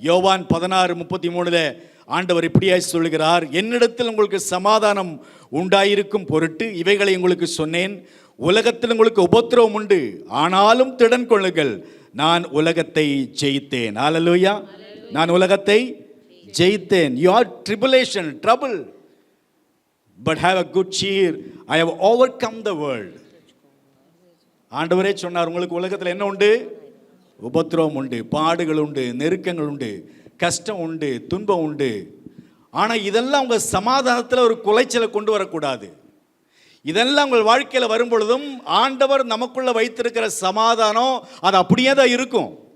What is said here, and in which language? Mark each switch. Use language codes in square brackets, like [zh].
[ta] யோவான் 16:33 ஆண்டவர் இப்படியாய் சொல்லுகிறார், என்னிடத்தில் உங்களுக்கு சமாதானம் உண்டாயிருக்கும் பொருட்டு இவைகளை உங்களுக்கு சொன்னேன். உலகத்தில் உங்களுக்கு உபத்திரவம் உண்டு, ஆனாலும் திடன் கொள்ளுங்கள், நான் உலகத்தை ஜெயித்தேன். ஹல்லேலூயா. நான் உலகத்தை ஜெயித்தேன். [en] You are tribulation, trouble, but have a good cheer, I have overcome the world. [ta] ஆண்டவரே சொன்னார், உங்களுக்கு உலகத்தில் என்ன உண்டு? உபத்திரவம் உண்டு, பாடுகள் உண்டு, நெருக்கங்கள் உண்டு, கஷ்டம் உண்டு, துன்பம் உண்டு. ஆனால் இதெல்லாம் உங்கள் சமாதானத்தில் ஒரு குலைச்சலை கொண்டு வரக்கூடாது. இதெல்லாம் உங்கள் வாழ்க்கையில் வரும் பொழுதும் ஆண்டவர் நமக்குள்ள வைத்திருக்கிற சமாதானம் அது அப்படியே தான் இருக்கும்.